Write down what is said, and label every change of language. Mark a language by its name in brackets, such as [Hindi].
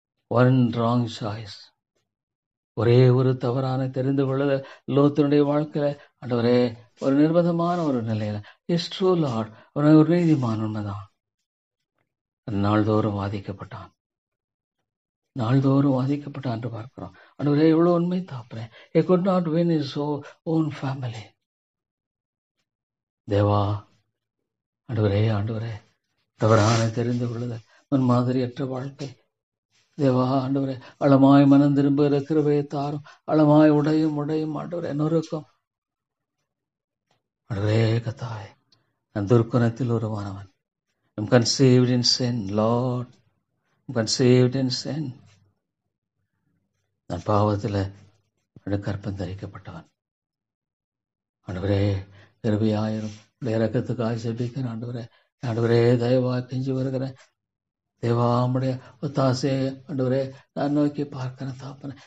[English] one wrong choice, [Tamil] ஒரே ஒரு தவறான தெரிந்து கொள்ளத லோத்தினுடைய வாழ்க்கையில ஆண்டவரே ஒரு நிர்பந்தமான ஒரு நிலையில [English] is true lord, [Tamil] அவன் ஒரு நீதிமான், உண்மைதான். நாள்தோறும் வாதிக்கப்பட்டான், நாள்தோறும் வாதிக்கப்பட்டான் என்று பார்க்கிறோம். ஆண்டவரே, எவ்வளவு உண்மை தாப்புறேன். [English] he could not win his own family. [Tamil] தேவா ஆண்டவரே, ஆண்டவரே, தவறான தெரிந்து கொள்ளுதல், முன் மாதிரியற்ற வாழ்க்கை தேவா ஆண்டவரே, அளமாய் மனம் திரும்புகிற கிருபையை தாரும். அளமாய் உடையும் ஆண்டவரே நொறுக்கும். ஆண்டவரே கர்த்தாவே, நான் துர்க்குணத்தில் உருவானவன். [English] I'm conceived in sin, Lord. I'm conceived in sin. [Tamil] நான் பாவத்தில் கற்பம் தரிக்கப்பட்டவன். ஆண்டவரே கிருபையாயிரும், இறக்கத்துக்காக ஜெபிக்கிறேன் ஆண்டவரே. ஆண்டவரே, தயவாய் கெஞ்சி வருகிறேன். தேவாமுடைய ஒத்தாசை ஆண்டவரே நான் நோக்கி பார்க்கிறேன் தாப்பன.